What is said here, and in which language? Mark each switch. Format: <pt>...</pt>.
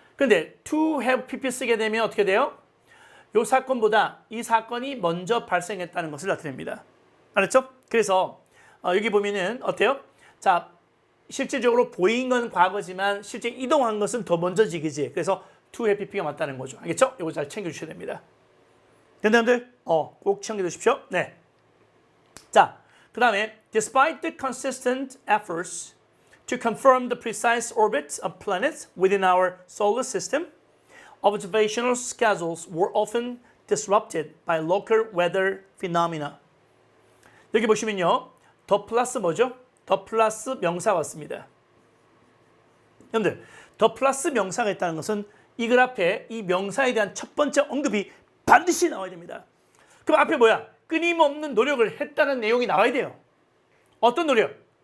<ko>근데 to have pp 쓰게 되면 어떻게 돼요? 요 사건보다 이 사건이 먼저 발생했다는 것을 나타냅니다. 알았죠? 그래서 여기 보면은 어때요? 자, 실질적으로 보인 건 과거지만 실제 이동한 것은 더 먼저지, 그지? 그래서 to have pp가 맞다는 거죠. 알겠죠? 이거 잘 챙겨주셔야 됩니다. 여러분들, 꼭 챙겨두십시오. 네. 자, 그 다음에</ko> <en>despite the consistent efforts to confirm the precise orbits of planets within our solar system, observational schedules were often disrupted by local weather phenomena.</en> <ko>여기 보시면요, 더 플러스 뭐죠? 더 플러스 명사가 왔습니다. 여러분들, 더 플러스 명사가 있다는 것은 이 그래프에 이 명사에 대한 첫 번째 언급이 반드시 나와야 됩니다. 그럼 앞에 뭐야? 끊임없는 노력을 했다는 내용이 나와야 돼요. 어떤 노력?</ko>